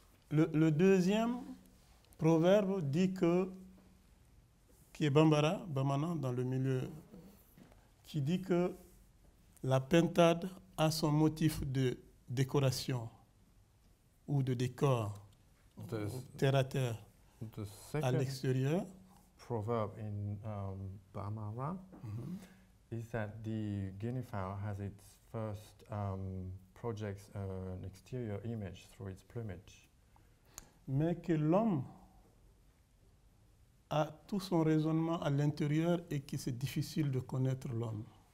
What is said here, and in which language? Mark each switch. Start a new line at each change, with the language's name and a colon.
French: Le deuxième proverbe dit qui est Bambara dans le milieu, qui dit que la pintade a son motif de décoration ou de décor, terre à terre, à l'extérieur.
English: Proverb in Bambara is that the guinea fowl has its first projects an exterior image through its plumage.
French: Mais que l'homme a tout son raisonnement à l'intérieur et que c'est difficile de connaître l'homme.